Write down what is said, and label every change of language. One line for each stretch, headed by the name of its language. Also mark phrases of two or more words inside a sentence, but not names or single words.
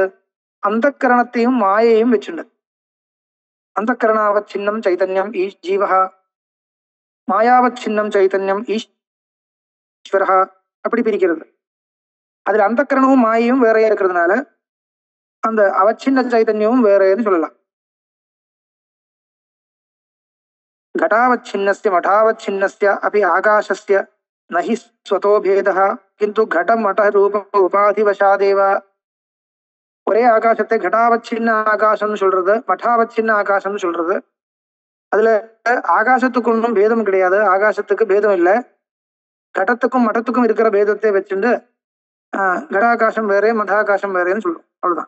Tamil: அந்தக்கரணத்தையும் மாயையும் வச்சுண்டு.
Sanskrit: अन्तःकरणावच्छिन्नं चैतन्यं जीवः मायावच्छिन्नं चैतन्यं ईश्वरः,
Tamil: அப்படி பிரிக்கிறது. அதுல அந்தக்கரணமும் மாயையும் வேறையா இருக்கிறதுனால அந்த அவச்சின்ன சைதன்யமும் வேறேன்னு சொல்லலாம்.
Sanskrit: घटावच्छिन्नस्य मठावच्छिन्नस्य अपि आकाशस्य न हि स्वतो भेदः किन्तु घटम मठ रूप उपाधिवशादेव.
Tamil: ஒரே ஆகாசத்தை घटावच्छिन्न ஆகாசம்னு சொல்றது, மठावच्छिन्न ஆகாசம்னு சொல்றது. அதுல ஆகாசத்துக்கு ஒன்றும் பேதம் கிடையாது, ஆகாசத்துக்கு பேதம் இல்லை. கடத்துக்கும் மட்டத்துக்கும் இருக்கிற பேதத்தை வச்சுட்டு கடாகாசம் வேறே மடாகாசம் வேறேன்னு சொல்றோம், அவ்வளவுதான்.